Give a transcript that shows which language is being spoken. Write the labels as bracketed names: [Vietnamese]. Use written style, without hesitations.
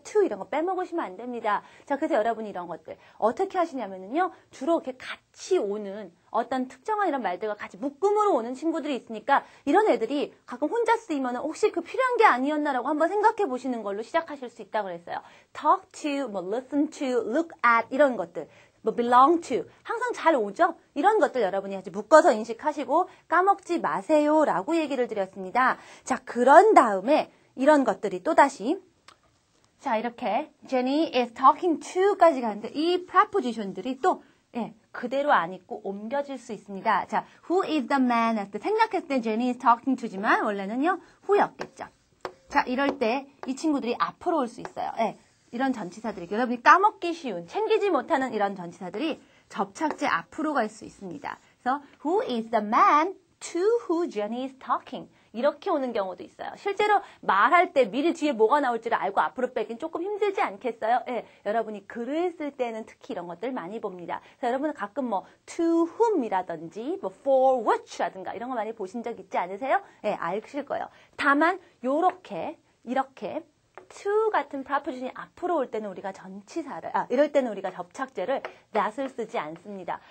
[Korean] to 이런 거 빼먹으시면 안 됩니다. 자, 그래서 여러분이 이런 것들 어떻게 하시냐면은요, 주로 이렇게 같이 오는 어떤 특정한 이런 말들과 같이 묶음으로 오는 친구들이 있으니까 이런 애들이 가끔 혼자 쓰이면 혹시 그 필요한 게 아니었나라고 한번 생각해 보시는 걸로 시작하실 수 있다고 그랬어요. [English] talk to, 뭐 listen to, look at [Korean] 이런 것들. 뭐 belong to 항상 잘 오죠? 이런 것들 여러분이 아주 묶어서 인식하시고 까먹지 마세요라고 얘기를 드렸습니다. 자, 그런 다음에 이런 것들이 또다시 자, 이렇게 [English] Jenny is talking to [Korean] 까지 가는데 이 preposition들이 또 그대로 안 있고 옮겨질 수 있습니다. 자, who is the man 했을 때 생략했을 때 [English] Jenny is talking to [Korean] 지만 원래는요, who였겠죠. 자, 이럴 때 이 친구들이 앞으로 올 수 있어요. 이런 전치사들이 여러분이 까먹기 쉬운, 챙기지 못하는 이런 전치사들이 접착제 앞으로 갈 수 있습니다. [English] 그래서 who is the man to who Jenny is talking [Korean] 이렇게 오는 경우도 있어요. 실제로 말할 때 미리 뒤에 뭐가 나올지를 알고 앞으로 빼긴 조금 힘들지 않겠어요? 여러분이 글을 쓸 때는 특히 이런 것들 많이 봅니다. 그래서 여러분은 가끔 뭐 [English] to whom [Korean] 이라든지 뭐 [English] for which [Korean] 라든가 이런 거 많이 보신 적 있지 않으세요? 아실 거예요. 다만 이렇게 to 같은 preposition이 앞으로 올 때는 우리가 전치사를, 이럴 때는 우리가 접착제를 that을 쓰지 않습니다.